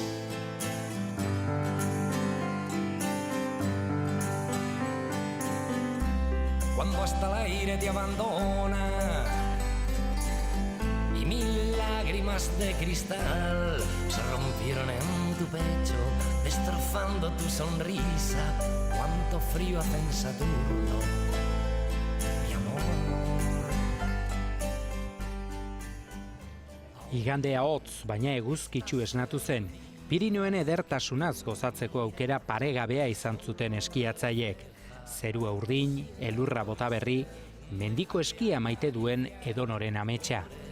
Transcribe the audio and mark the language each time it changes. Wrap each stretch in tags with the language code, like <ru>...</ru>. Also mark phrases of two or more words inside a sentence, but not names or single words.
<es>Cuando hasta el aire te abandona y mil lágrimas de cristal se rompieron en tu pecho, destrozando tu sonrisa. Cuánto frío hace en Saturno, mi amor.</es> <eu>Igandea hotz, baina eguzkitsu esnatu zen. Pirinioen edertasunaz gozatzeko aukera paregabea izan zuten eskiatzaiek. Zerua urdin, elurra bota berri, mendiko eskia maite duen edonoren ametsa.</eu>